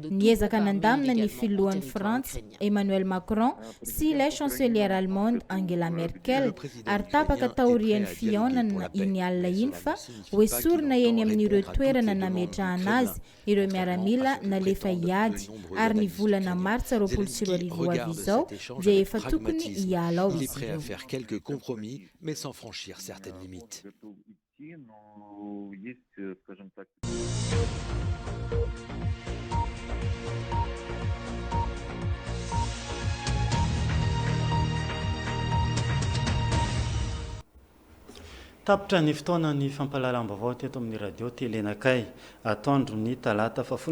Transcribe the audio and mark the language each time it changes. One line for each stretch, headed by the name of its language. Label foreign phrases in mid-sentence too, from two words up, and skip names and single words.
Malagasy: Niezaka nandamina ny filohan'ny Frantsa Emmanuel Macron sy ilay
French: chancelière allemande
Malagasy: Angela Merkel ary tapaka taorian'ny fihaonana iny alina iny fa hoesorina eny amin'ireo toerana nametrahana azy ireo miaramila nalefa hiady ary ny volana martsa 24 avy izao dia efa tokony hiala ao izy ireo.
French: Faire quelques compromis mais sans franchir certaines limites.
Malagasy: Tapitra ny fotoana ny fampahalalam-baovao teto amin'ny radio telenakay atoandro ny talata 10